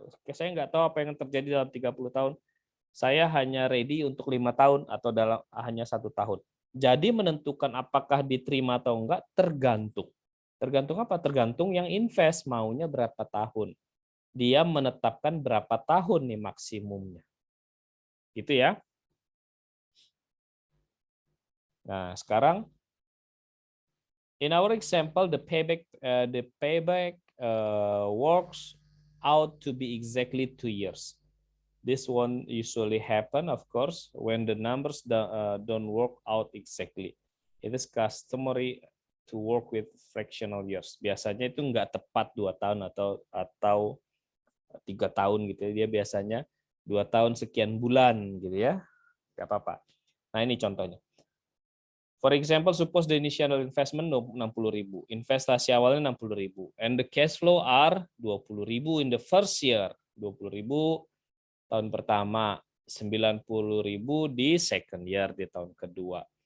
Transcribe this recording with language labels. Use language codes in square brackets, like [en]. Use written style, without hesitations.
[id] Saya nggak tahu apa yang terjadi dalam 30 tahun. Saya hanya ready untuk 5 tahun atau hanya 1 tahun. Jadi menentukan apakah diterima atau enggak tergantung. Tergantung apa? Tergantung yang invest maunya berapa tahun. Dia menetapkan berapa tahun nih maksimumnya. Gitu ya. Nah, sekarang [en] in our example the payback works out to be exactly 2 years. This one usually happen, of course, when the numbers don't work out exactly. It is customary to work with fractional years. [id] Biasanya itu nggak tepat 2 tahun atau 3 tahun gitu. Dia biasanya 2 tahun sekian bulan gitu ya. Nggak apa-apa. Nah ini contohnya. [en] For example, suppose the initial investment 60.000. [id] Investasi awalnya 60.000. [en] And the cash flow are 20.000 in the first year. [id] 20.000 tahun pertama, 90.000 di [en] second year, [id] di tahun kedua.